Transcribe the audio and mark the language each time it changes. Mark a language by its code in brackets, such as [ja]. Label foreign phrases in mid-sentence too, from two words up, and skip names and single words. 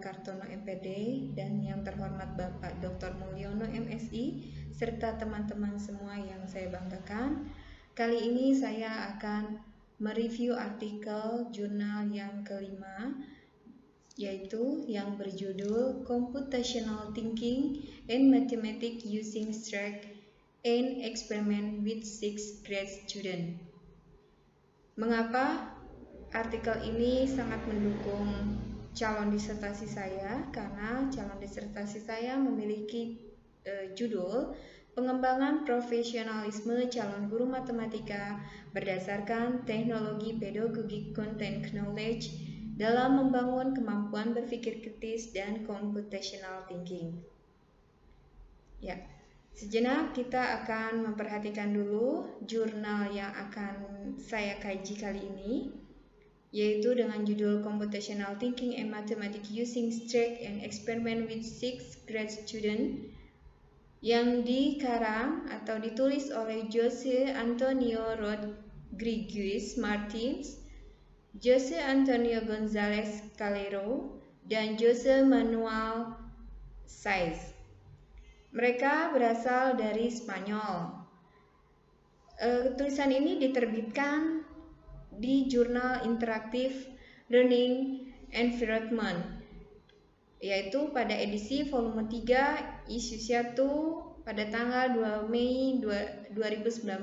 [id] Kartono MPD dan yang terhormat Bapak Dr. Mulyono MSI serta teman-teman semua yang saya banggakan. Kali ini saya akan mereview artikel jurnal yang kelima, yaitu yang berjudul Computational Thinking and Mathematics Using Strike and Experiment with 6th Grade Student. Mengapa artikel ini sangat mendukung calon disertasi saya? Karena calon disertasi saya memiliki judul Pengembangan Profesionalisme Calon Guru Matematika berdasarkan Teknologi Pedagogik Content Knowledge dalam membangun kemampuan berpikir kritis dan [en] computational thinking. [id] Ya, sejenak kita akan memperhatikan dulu jurnal yang akan saya kaji kali ini, yaitu dengan judul Computational Thinking and Mathematics Using Strike and Experiment with 6th Grade Student, yang dikarang atau ditulis oleh Jose Antonio Rodriguez Martins, Jose Antonio González Calero, dan Jose Manuel Saiz. Mereka berasal dari Spanyol. Tulisan ini diterbitkan di jurnal Interactive Learning Environment, yaitu pada edisi volume 3 issue 1 pada tanggal 2 Mei 2019.